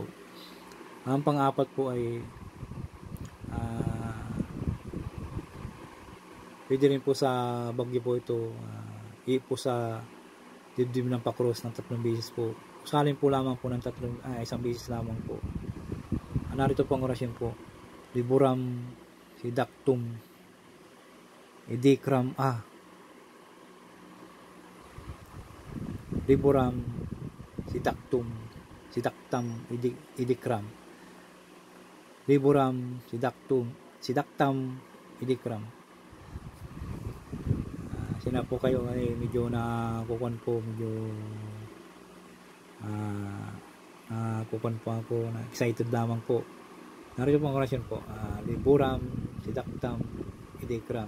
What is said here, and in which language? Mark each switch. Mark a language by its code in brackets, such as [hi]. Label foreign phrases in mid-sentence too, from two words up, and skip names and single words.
[tl] Ang pang-apat po ay pwede rin po sa bagyo po ito, po sa dibdib ng pakros ng 3 beses po. Usalin po lamang po ng 1 beses lamang po. Narito po ang orasyon po. Liburam sidaktum idikram Liburam sidaktum sidaktam idikram. Liburam, Sidaktam, Idikram. Sina po kayo ay medyo nakukuan po, medyo kukuan po ako, na excited lamang po. Narito po ang orasyon po, Liburam, Sidaktam, Idikram.